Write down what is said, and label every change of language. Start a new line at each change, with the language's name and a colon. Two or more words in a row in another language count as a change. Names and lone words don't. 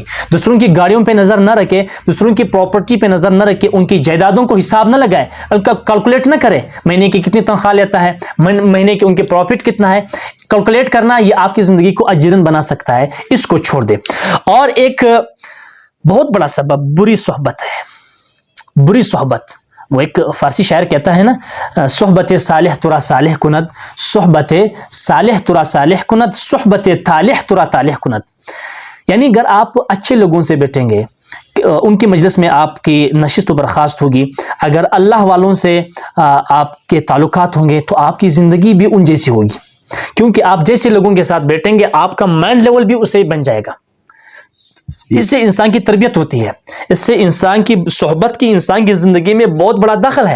Urdu: دوسروں کی گاڑیوں پہ نظر نہ رکھے, دوسروں کی پراپرٹی پہ نظر نہ رکھے, ان کی جائیدادوں کو حساب نہ لگائے, ان کا کیلکولیٹ نہ کرے مہینے کی کتنی تنخواہ لیتا ہے, مہینے کے ان کے پروفٹ کتنا ہے. کیلکولیٹ کرنا یہ آپ کی زندگی کو اجیرن بنا سکتا ہے, اس کو چھوڑ دے. اور ایک بہت بڑا سبب بری صحبت ہے. بری صحبت, وہ ایک فارسی شاعر کہتا ہے نا,
Persian: صحبت صالح ترا صالح کند, صحبت صالح ترا صالح کند, صحبت طالح ترا طالح کند.
Urdu: یعنی اگر آپ اچھے لوگوں سے بیٹھیں گے, ان کی مجلس میں آپ کی نشست و برخاست ہوگی, اگر اللہ والوں سے آپ کے تعلقات ہوں گے تو آپ کی زندگی بھی ان جیسی ہوگی. کیونکہ آپ جیسے لوگوں کے ساتھ بیٹھیں گے آپ کا
English: mind level
Urdu: بھی اسے بن جائے گا. اس سے انسان کی تربیت ہوتی ہے, اس سے انسان کی صحبت کی انسان کی زندگی میں بہت بڑا دخل ہے.